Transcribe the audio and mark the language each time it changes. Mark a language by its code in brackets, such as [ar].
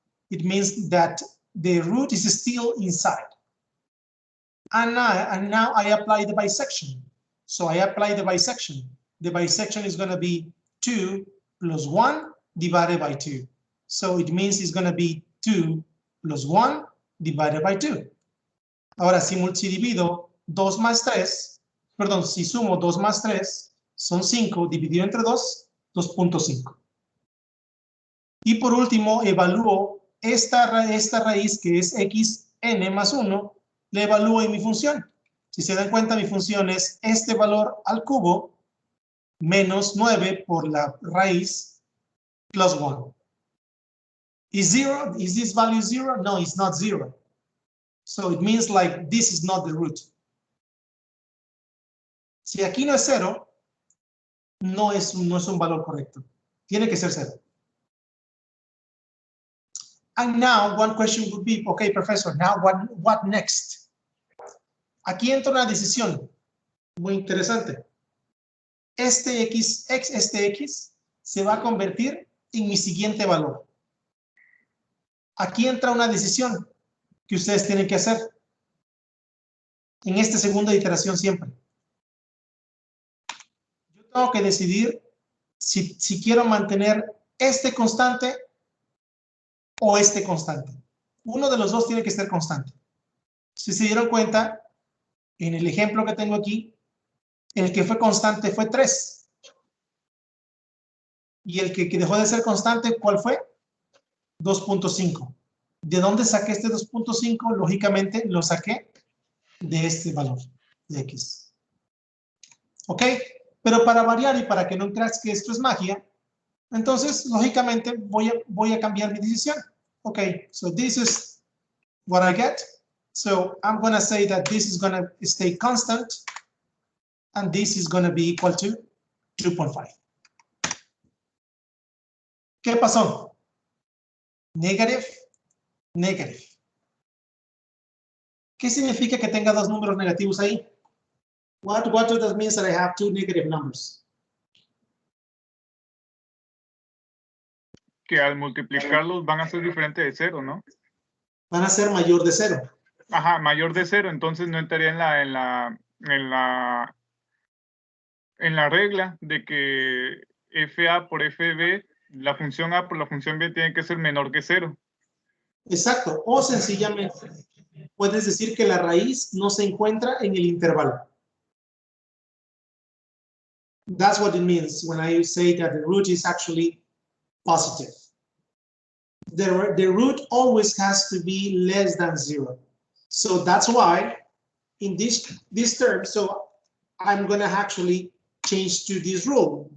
[en] It means that the root is still inside. And now I apply the bisection. So I apply the bisection. The bisection is going to be 2 plus 1 divided by 2. So it means it's going to be 2 plus 1 divided by 2. [es] Ahora, si divido 2 más 3, perdón, si sumo 2 más 3, son 5 dividido entre 2, 2.5. Y por último, evalúo esta raíz que es xn más 1, la evalúo en mi función. Si se dan cuenta, mi función es este valor al cubo menos 9 por la raíz plus 1. [en] Is this value 0? No, it's not 0. So it means like this is not the root. [es] Si aquí no es 0, no es un valor correcto. Tiene que ser 0. [en] And now one question would be, okay, professor, now what next? [es] Aquí entra una decisión muy interesante. Este x se va a convertir en mi siguiente valor. Aquí entra una decisión que ustedes tienen que hacer en esta segunda iteración siempre. Yo tengo que decidir si quiero mantener este constante o este constante. Uno de los dos tiene que ser constante. Si se dieron cuenta, en el ejemplo que tengo aquí, el que fue constante fue 3. Y el que dejó de ser constante, ¿cuál fue? 2.5. ¿De dónde saqué este 2.5? Lógicamente lo saqué de este valor, de x. ¿Ok? Pero para variar y para que no creas que esto es magia, entonces, lógicamente, voy a cambiar mi decisión. [en] Ok, so this is what I get. So I'm going to say that this is going to stay constant, and this is going to be equal to 2.5. [es] ¿Qué pasó? [en] Negative, negative. [es] ¿Qué significa que tenga dos números negativos ahí? [en] What does that mean that I have two negative numbers? [es] Que al multiplicarlos van a ser diferentes de 0, ¿no? Van a ser mayor de 0. Ajá, mayor de 0, entonces no entraría en la regla de que FA por FB, la función A por la función B tiene que ser menor que 0. Exacto. O sencillamente puedes decir que la raíz no se encuentra en el intervalo. [en] That's what it means when I say that the root is actually positive. The root always has to be less than 0. So that's why in this term, so I'm going to actually change to this rule.